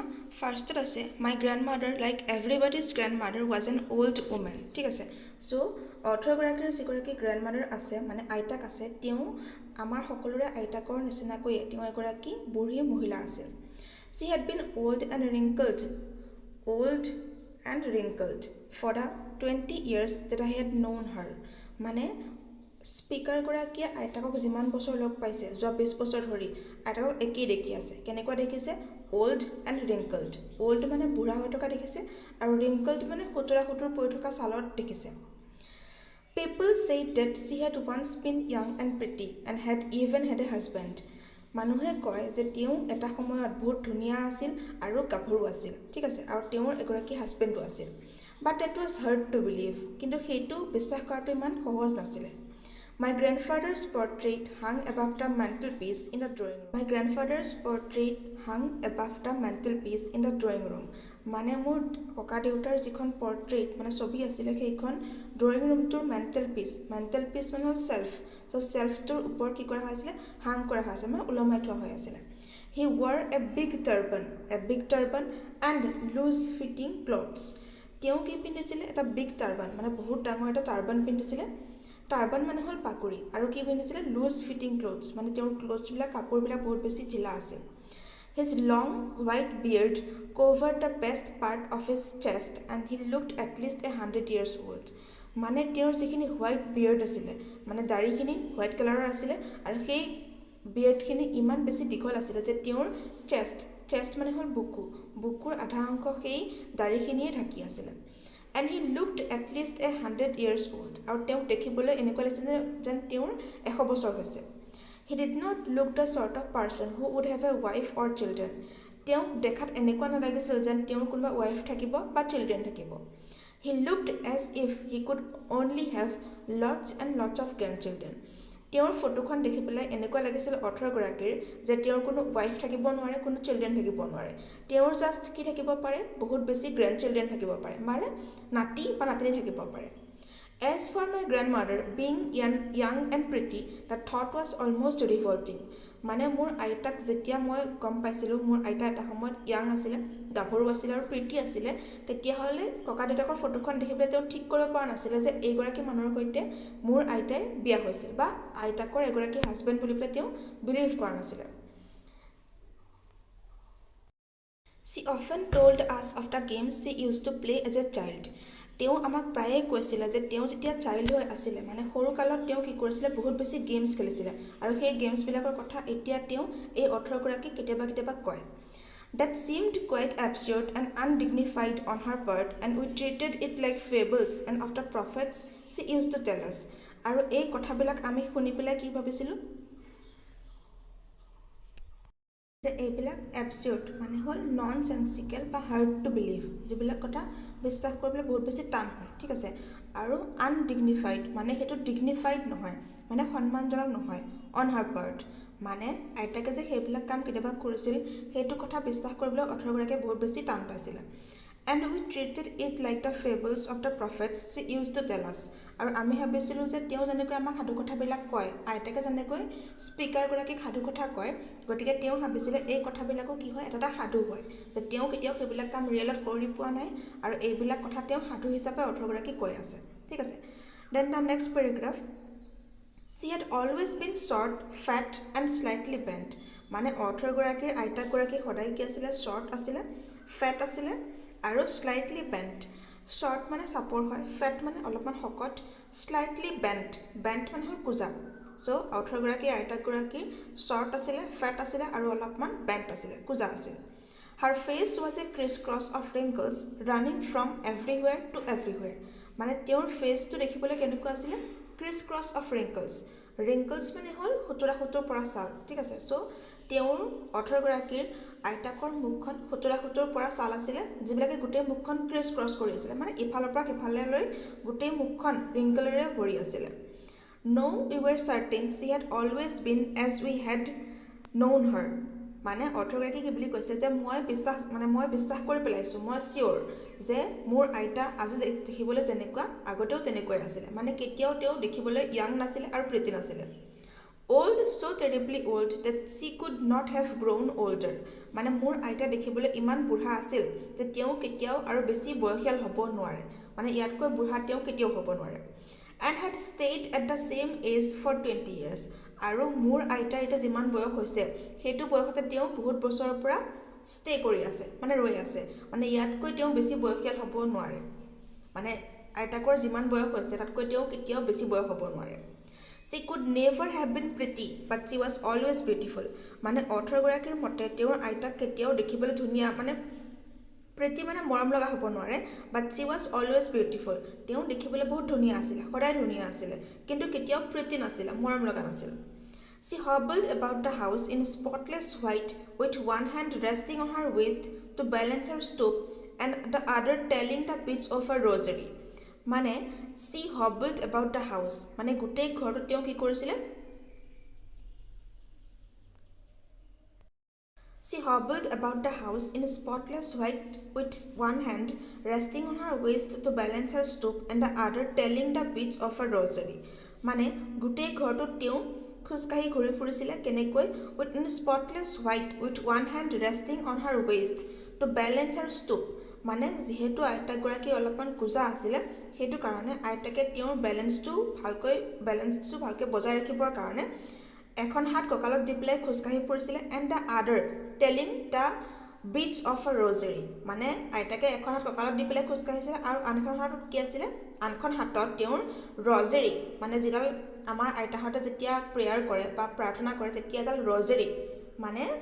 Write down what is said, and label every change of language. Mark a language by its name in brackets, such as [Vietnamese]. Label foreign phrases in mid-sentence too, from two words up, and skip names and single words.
[Assamese] ফাৰ্ষ্টত আছে [English] my grand mother like everybody's grand mother was an old woman. [Assamese] ঠিক আছে, চ' অথৰগৰাকীৰ যিগৰাকী [English] grand mother [Assamese] আছে মানে আইতাক আছে, তেওঁ আমাৰ সকলোৰে আইতাকৰ নিচিনাকৈয়ে তেওঁ এগৰাকী বুঢ়ী মহিলা আছিল। [English] She had been old and wrinkled for the 20 years that I had known her। [Assamese] মানে স্পীকাৰগৰাকীয়ে আইতাকক যিমান বছৰ লগ পাইছে যোৱা 20 বছৰ ধৰি আইতাকক একেই দেখি আছে। কেনেকুৱা দেখিছে? [English] old and wrinkled. [Assamese] অল্ড মানে বুঢ়া হৈ থকা দেখিছে আৰু ৰিংকলড মানে সুতুৰা পৰি থকা ছালত দেখিছে। [English] People say that she had once been young and pretty and had even had a husband। [Assamese] মানুহে কয় যে তেওঁ এটা সময়ত বহুত ধুনীয়া আছিল আৰু গাভৰু আছিল। ঠিক আছে, আৰু তেওঁৰ এগৰাকী হাজবেণ্ডো আছিল। [English] But that was hard to believe, [Assamese] কিন্তু সেইটো বিশ্বাস কৰাটো ইমান সহজ নাছিলে। [English] My grandfather's portrait hung above the mantelpiece in the drawing room। My grandfather's portrait hung above the mantelpiece in the drawing room। [Assamese] মানে মোৰ ককা দেউতাৰ যিখন পৰ্ট্ৰেইট মানে ছবি আছিলে সেইখন ড্ৰয়িং ৰুমটোৰ মেণ্টেলপিচ মানে হ'ল ছেল্ফ। চ' ছেল্ফটোৰ ওপৰত কি কৰা হৈ আছিলে? হাং কৰা হৈ আছিলে, মানে ওলমাই থোৱা হৈ আছিলে। [English] He wore a big turban and loose fitting clothes। [Assamese] তেওঁ কি পিন্ধিছিলে? এটা [English] big turban [Assamese] মানে বহুত ডাঙৰ এটা টাৰ্বান পিন্ধিছিলে। টাৰ্বান মানে হ'ল পাগুৰি, আৰু কি পিন্ধিছিলে? [English] loose fitting clothes, [Assamese] মানে তেওঁৰ ক্লথছবিলাক কাপোৰবিলাক বহুত বেছি ঢিলা আছিল। [English] His long white beard covered the best part of his chest and he looked at least 100 years old। [Assamese] মানে তেওঁৰ যিখিনি [English] white beard [Assamese] আছিলে মানে দাড়িখিনি হোৱাইট কালাৰৰ আছিলে আৰু সেই বিয়েৰ্ডখিনি ইমান বেছি দীঘল আছিলে যে তেওঁৰ চেষ্ট মানে হ'ল বুকুৰ আধা অংশ সেই দাড়িখিনিয়ে ঢাকি আছিলে। [English] And he looked at least 100 years old। [Assamese] আৰু তেওঁক দেখিবলৈ এনেকুৱা লাগিছিলে যেন তেওঁৰ 100 বছৰ হৈছে। [English] He did not look the sort of person who would have a wife or children। [Assamese] তেওঁক দেখাত এনেকুৱা নালাগিছিল যেন তেওঁৰ কোনোবা ৱাইফ থাকিব বা চিলড্ৰেন থাকিব। [English] He looked as if he could only have lots and lots of grandchildren। [Assamese] তেওঁৰ ফটোখন দেখি পেলাই এনেকুৱা লাগিছিল অথৰগৰাকীৰ যে তেওঁৰ কোনো ৱাইফ থাকিব নোৱাৰে, কোনো চিলড্ৰেন থাকিব নোৱাৰে। তেওঁৰ জাষ্ট কি থাকিব পাৰে? বহুত বেছি [English] grand children [Assamese] থাকিব পাৰে, মানে নাতি বা নাতিনী থাকিব পাৰে। [English] As for my grandmother being young and pretty, the thought was almost revolting। [Assamese] মানে মোৰ আইতাক যেতিয়া মই গম পাইছিলোঁ মোৰ আইতা এটা সময়ত য়াং আছিলে, গাভৰু আছিলে আৰু প্ৰীতি আছিলে, তেতিয়াহ'লে ককা দেউতাকৰ ফটোখন দেখি পেলাই তেওঁ ঠিক কৰিব পৰা নাছিলে যে এইগৰাকী মানুহৰ সৈতে মোৰ আইতাই বিয়া হৈছিল বা আইতাকৰ এগৰাকী হাজবেণ্ড বুলি পেলাই তেওঁ বিলিভ কৰা নাছিলে। [English] She often told us of the games she used to play as a child। [Assamese] তেওঁ আমাক প্ৰায়ে কৈছিলে যে তেওঁ যেতিয়া চাইল্ড হৈ আছিলে মানে সৰুকালত তেওঁ কি কৰিছিলে? বহুত বেছি গেমছ খেলিছিলে আৰু সেই গেমছবিলাকৰ কথা এতিয়া তেওঁ এই অথৰগৰাকীক কেতিয়াবা কয়। [English] That seemed quite absurd and undignified on her part and we treated it like fables and of the prophets she used to tell us। [Assamese] আৰু এই কথাবিলাক আমি শুনি পেলাই কি ভাবিছিলোঁ যে এইবিলাক এবচিউড মানে হ'ল [English] non sensical [Assamese] বা [English] hard to believe, [Assamese] যিবিলাক কথা বিশ্বাস কৰিবলৈ বহুত বেছি টান হয়। ঠিক আছে, আৰু আনডিগনিফাইড মানে সেইটো ডিগনিফাইড নহয়, মানে সন্মানজনক নহয়। [English] on her part [Assamese] মানে আইতাকে যে সেইবিলাক কাম কেতিয়াবা কৰিছিল সেইটো কথা বিশ্বাস কৰিবলৈ অথৰগৰাকীয়ে বহুত বেছি টান পাইছিলে। [English] And we treated it like the fables of the prophets she used to tell us। [Assamese] আৰু আমি ভাবিছিলোঁ যে তেওঁ যেনেকৈ আমাক সাধু কথাবিলাক কয়, আইতাকে যেনেকৈ স্পীকাৰগৰাকীক সাধু কথা কয়, গতিকে তেওঁ ভাবিছিলে এই কথাবিলাকো কি হয়? এটা সাধু হয়, যে তেওঁ কেতিয়াও সেইবিলাক কাম ৰিয়েলত কৰি পোৱা নাই আৰু এইবিলাক কথা তেওঁ সাধু হিচাপে অথৰগৰাকীক কৈ আছে। ঠিক আছে, [English] Then the next paragraph. She had always been short, fat and slightly bent। [Assamese] মানে অথৰগৰাকীৰ আইতাকগৰাকী সদায় কি আছিলে? শ্বৰ্ট আছিলে, ফেট আছিলে আৰু [English] slightly bent. [Assamese] শ্বৰ্ট মানে চাপৰ হয়, ফেট মানে অলপমান শকত, [English] slightly bent [Assamese] মানে হ'ল কোজা। চ' অথৰগৰাকী আইতাকগৰাকী শ্বৰ্ট আছিলে, ফেট আছিলে আৰু অলপমান বেণ্ট আছিলে, কোজা আছিল। [English] Her face was a criss-cross of wrinkles running from everywhere to everywhere। [Assamese] মানে তেওঁৰ ফেচটো দেখিবলৈ কেনেকুৱা আছিলে [English] criss cross of wrinkles wrinkles [Assamese] মানে হ'ল সুতুৰা সুতুৰ পৰা ছাল ঠিক আছে চ' তেওঁৰ অথৰগৰাকীৰ আইতাকৰ মুখখন সুতুৰা সুতুৰ পৰা ছাল আছিলে যিবিলাকে গোটেই মুখখন [English] criss cross [Assamese] কৰি আছিলে মানে ইফালৰ পৰা সিফাললৈ গোটেই মুখখন ৰিংকলেৰে ভৰি আছিলে [English] No, we were certain she had always been as we had known her. [Assamese] মানে অৰ্থগৰাকী কি বুলি কৈছে যে মই বিশ্বাস কৰি পেলাইছোঁ মই চিয়'ৰ যে মোৰ আইতা আজি দেখিবলৈ যেনেকুৱা আগতেও তেনেকুৱাই আছিলে মানে কেতিয়াও তেওঁ দেখিবলৈ য়াং নাছিলে আৰু প্ৰীতি নাছিলে [English] old so terribly old that she could not have grown older [Assamese] মানে মোৰ আইতা দেখিবলৈ ইমান বুঢ়া আছিল যে তেওঁ কেতিয়াও আৰু বেছি বয়সীয়াল হ'ব নোৱাৰে মানে ইয়াতকৈ বুঢ়া তেওঁ কেতিয়াও হ'ব নোৱাৰে [English] and had stayed at the same age for 20 years [Assamese] আৰু মোৰ আইতাৰ এটা যিমান বয়স হৈছে সেইটো বয়সতে তেওঁ বহুত বছৰৰ পৰা ষ্টে কৰি আছে মানে ৰৈ আছে মানে ইয়াতকৈ তেওঁ বেছি বয়সীয়াল হ'ব নোৱাৰে মানে আইতাকৰ যিমান বয়স হৈছে তাতকৈ তেওঁ কেতিয়াও বেছি বয়স হ'ব নোৱাৰে [English] she could never have been pretty but she was always beautiful [Assamese] মানে অৰ্থগৰাকীৰ মতে তেওঁৰ আইতাক কেতিয়াও দেখিবলৈ ধুনীয়া মানে প্ৰীতি মানে মৰম লগা হ'ব নোৱাৰে [English] But she was always beautiful [Assamese] তেওঁ দেখিবলৈ বহুত ধুনীয়া আছিল সদায় ধুনীয়া আছিল কিন্তু কেতিয়াও প্ৰীতি নাছিল মৰম লগা নাছিল [English] she hobbled about the house in spotless white with one hand resting on her waist to balance her stoop and the other telling the beads of her rosary [Assamese] মানে [English] she hobbled about the house [Assamese] মানে গোটেই ঘৰটো তেওঁ কি কৰিছিলে [English] She hobbled about the house in spotless white with one hand resting on her waist to balance her stoop and the other telling the beads of her rosary. [Assamese] মানে গোটেই ঘৰটো তেওঁ খুজকাহি ঘূৰি ফুৰিছিলে কেনেকৈ [English] with in spotless white with one hand resting on her waist to balance her stoop. [Assamese] মানে যিহেতু আইতাগৰাকী অলপমান কুজা আছিলে সেইটো কাৰণে আইতাকে তেওঁৰ বেলেঞ্চটো ভালকৈ বজাই ৰাখিবৰ কাৰণে এখন হাত কঁকালত দি পেলাই খোজকাঢ়ি ফুৰিছিলে [English] And the other telling the beads of a rosary [Assamese] মানে আইতাকে এখন হাত কঁকালত দি পেলাই খোজকাঢ়িছিলে আৰু আনখন হাতত কি আছিলে আনখন হাতত তেওঁৰ ৰ'জাৰী মানে যিডাল আমাৰ আইতাহঁতে যেতিয়া প্ৰেয়াৰ কৰে বা প্ৰাৰ্থনা কৰে তেতিয়া এডাল ৰ'জাৰী মানে